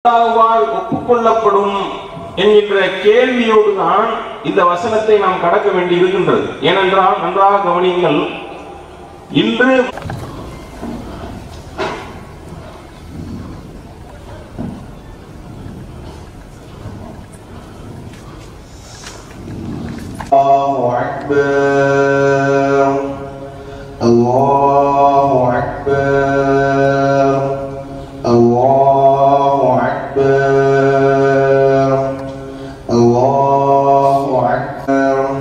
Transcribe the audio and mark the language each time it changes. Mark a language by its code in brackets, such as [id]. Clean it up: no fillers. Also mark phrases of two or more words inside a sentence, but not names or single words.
[ta] அல்லாஹ்வால் ஒப்புக்கொள்ளப்படும் என்கின்ற கேள்வியோடு தான் இந்த வசனத்தை நாம் கடக்க வேண்டி இருக்கின்றது. ஏனென்றால் நன்றாக கவனியுங்கள், இன்று [ar] الله أكبر الله أكبر الله أكبر الله أكبر,